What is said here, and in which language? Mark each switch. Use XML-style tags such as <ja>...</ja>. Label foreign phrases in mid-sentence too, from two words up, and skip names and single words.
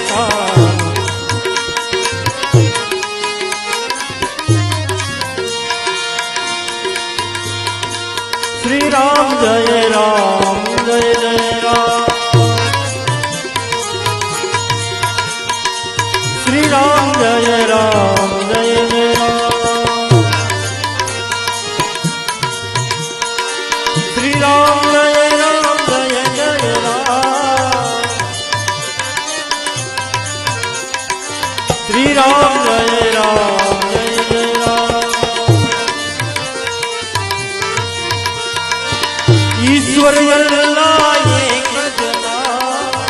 <hi>श्री राम जय राम जय जय राम श्री राम जय राम जय जय राम श्री राम श्री राम जय राम जय जय राम ईश्वर लाए कजना</hi>